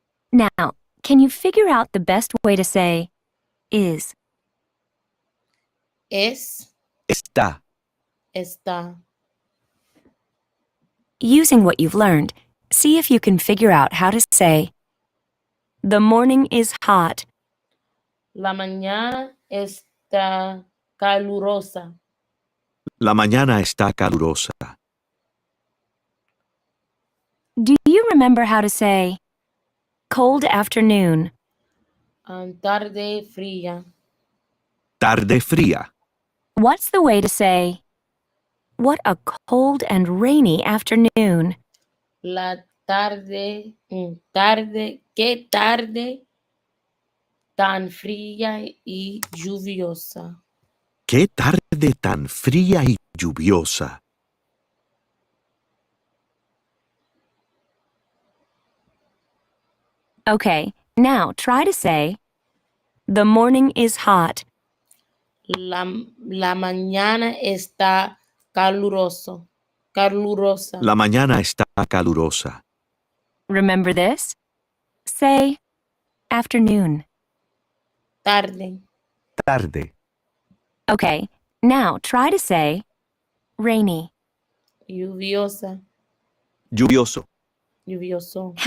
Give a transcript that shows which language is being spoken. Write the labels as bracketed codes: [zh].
[en] Now, can you figure out the best way to say is? [es] Es. Está. Está. [en] Using what you've learned, see if you can figure out how to say, the morning is hot. [es] La mañana está calurosa. La mañana está calurosa. [en] Do you remember how to say, cold afternoon? [es] Tarde fría. Tarde fría. [en] What's the way to say, what a cold and rainy afternoon? [es] La tarde. Qué tarde tan fría y lluviosa. Qué tarde tan fría y lluviosa. [en] Okay, now try to say, the morning is hot. [es] La mañana está calurosa. La mañana está calurosa. [en] Remember this? Say, afternoon. [es] Tarde. tarde, [en] Okay, now try to say rainy. [es] Lluviosa. lluvioso, Lluvioso.